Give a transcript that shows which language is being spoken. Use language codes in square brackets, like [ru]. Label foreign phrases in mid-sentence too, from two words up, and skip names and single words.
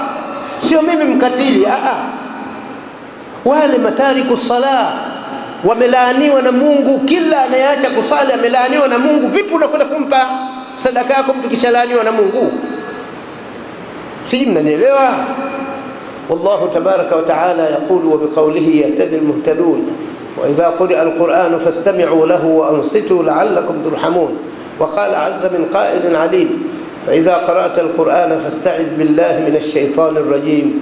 [sw] Sio mimi mkatili, wale matariku sala wamelaaniwa na Mungu. Kila anayeacha kusali amelaaniwa na Mungu. Vipi unakwenda kumpa sadaka yako mtu kishalaaniwa na Mungu? Siji mnanielewa? [ar] والله تبارك وتعالى يقول وبقوله يهتدي المهتدون وإذا قرئ القرآن فاستمعوا له وأنصتوا لعلكم ترحمون. وقال عز من قائل عليم فإذا قرأت القرآن فاستعذ بالله من الشيطان الرجيم.